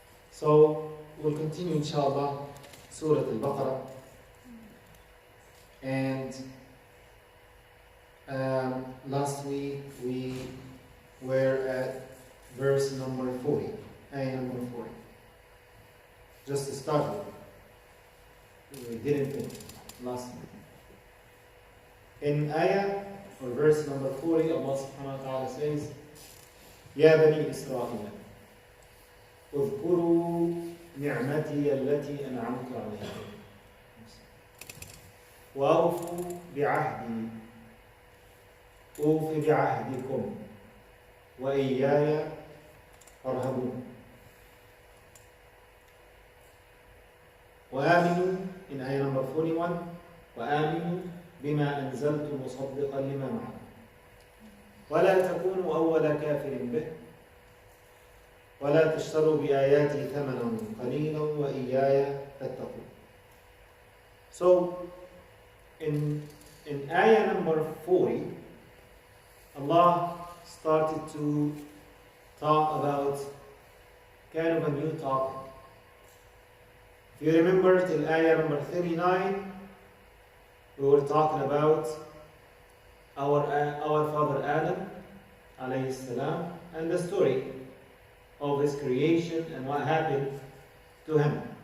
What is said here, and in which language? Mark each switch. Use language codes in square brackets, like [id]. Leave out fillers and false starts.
[en] So we'll continue inshallah Surt Albqara, and last week we were at verse number 40, ayah number 40. Just to start with, we didn't finish last week. In ayah or verse number 40, Allah subhanahu wa ta'ala says, [ar] يا بني إسرائيل اذكروا نعمتي التي أنعمت عليكم وأوفوا بعهدي أوف بعهدكم وإياي فارهبون وآمنوا [en] in ayah number 41 [ar] وآمنوا بما أنزلت مصدقا لما معكم ولا تكونوا أول كافر به ولا تشتروا بآياتي ثمنا قليلا وإياي فاتقون. [en] So in ayah number 40, Allah started to talk about kind of a new topic. If you remember till ayah number 39, we were talking about our father Adam alayhi salam and the story of his creation and what happened to him.